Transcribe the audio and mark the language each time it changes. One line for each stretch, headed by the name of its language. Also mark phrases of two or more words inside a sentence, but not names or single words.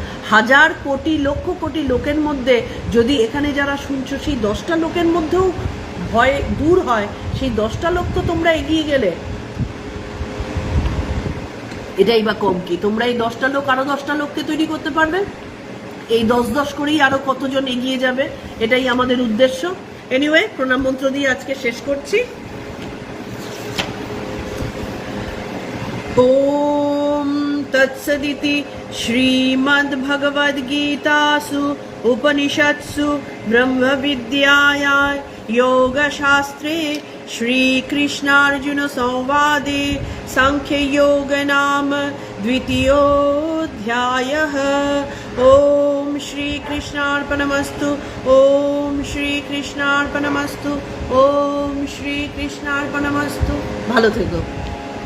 Bangla: হাজার কোটি লক্ষ কোটি লোকের মধ্যে যদি এখানে যারা শুনছো সেই 10টা লোকের মধ্যেও ভয় দূর হয়, সেই 10টা লোক তো তোমরা এগিয়ে গেলে, এটাই বা কম কি? তোমরা এই 10টা লোক আরো 10টা লোককে তৈরি করতে পারবে, এই 10-10 করেই আরো কতজন এগিয়ে যাবে, এটাই আমাদের উদ্দেশ্য। এনিওয়ে, প্রণাম মন্ত্র দিয়ে আজকে শেষ করছি।
Sanskrit: ओम तत्सदिति श्रीमद्भगवद्गीतासु उपनिषत्सु ब्रह्मविद्यायां योगशास्त्रे श्रीकृष्णार्जुन संवादे सांख्ययोग नाम द्वितीयोऽध्यायः। ओम श्रीकृष्णार्पणमस्तु। ओम श्रीकृष्णार्पणमस्तु। ओम श्रीकृष्णार्पणमस्तु।
Bangla: ভালো থেকো।